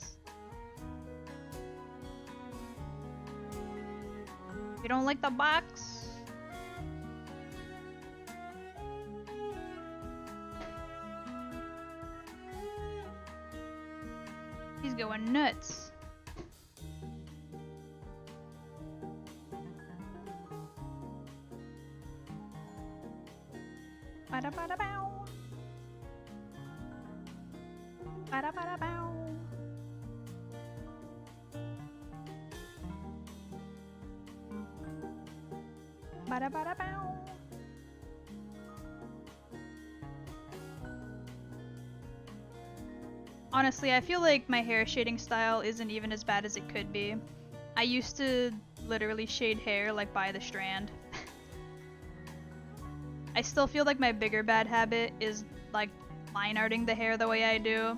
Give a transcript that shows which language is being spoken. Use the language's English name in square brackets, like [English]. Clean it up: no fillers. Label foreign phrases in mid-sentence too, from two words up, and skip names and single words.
[English] You don't like the box? He's going nuts. Bada bada bow. Bada bada bow. Bada bada bow. Honestly, I feel like my hair shading style isn't even as bad as it could be. I used to literally shade hair like by the strand. I still feel like my bigger bad habit is like line arting the hair the way I do.